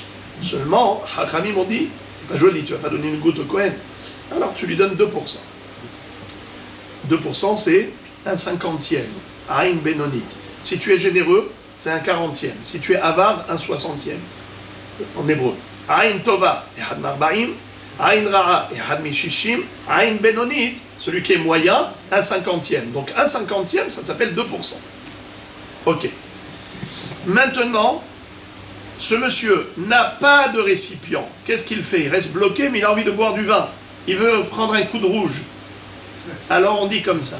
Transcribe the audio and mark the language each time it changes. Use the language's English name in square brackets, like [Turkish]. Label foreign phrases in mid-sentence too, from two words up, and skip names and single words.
[French] Seulement, Hachamim m'ont dit, c'est pas joli, tu ne vas pas donner une goutte au Kohen, alors tu lui donnes 2%. 2% c'est un 50e, [Hebrew] עין בינונית. [French] Si tu es généreux, c'est un 40e. Si tu es avare, un 60e. En hébreu. [Hebrew] עין טובה אחד מארבעים עין רעה אחד משישים עין בינונית, [French] celui qui est moyen, un 50e. Donc un 50e, ça s'appelle 2%. Ok. Maintenant, ce monsieur n'a pas de récipient. Qu'est-ce qu'il fait? Il reste bloqué, mais il a envie de boire du vin. Il veut prendre un coup de rouge. Alors on dit comme ça.